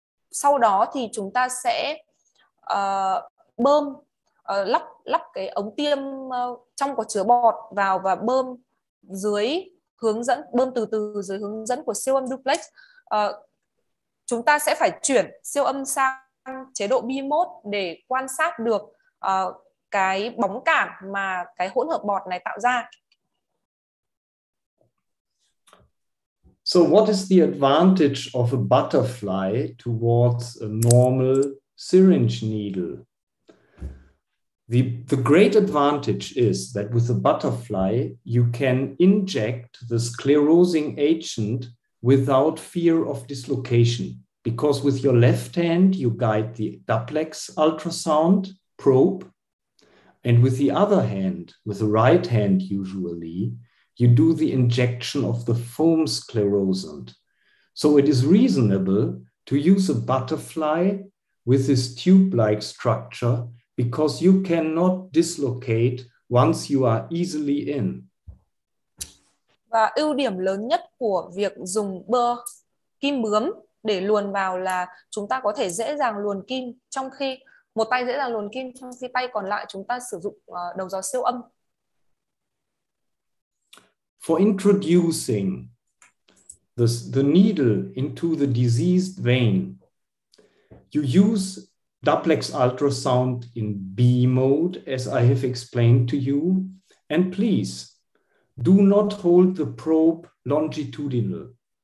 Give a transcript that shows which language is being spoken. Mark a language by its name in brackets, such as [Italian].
[Vietnamese] Sau đó thì chúng ta sẽ bơm lắp cái ống tiêm trong có chứa bọt vào và bơm dưới hướng dẫn, bơm từ từ dưới hướng dẫn của siêu âm duplex. Chúng ta sẽ phải chuyển siêu âm sang chế độ B mode để quan sát được cái bóng cản mà cái hỗn hợp bọt này tạo ra. [English] So what is the advantage of a butterfly towards a normal syringe needle? The great advantage is that with a butterfly, you can inject the sclerosing agent without fear of dislocation, because with your left hand, you guide the duplex ultrasound probe, and with the other hand, with the right hand usually, you do the injection of the foam sclerosant. So it is reasonable to use a butterfly with this tube-like structure because you cannot dislocate once you are easily in. [Vietnamese] Và ưu điểm lớn nhất của việc dùng kim bướm để luồn vào là chúng ta có thể dễ dàng luồn kim, trong khi một tay dễ dàng luồn kim, trong khi tay còn lại chúng ta sử dụng đầu giò siêu âm. [English] For introducing the needle into the diseased vein, you use duplex ultrasound in B mode, as I have explained to you. And please, do not hold the probe longitudinal.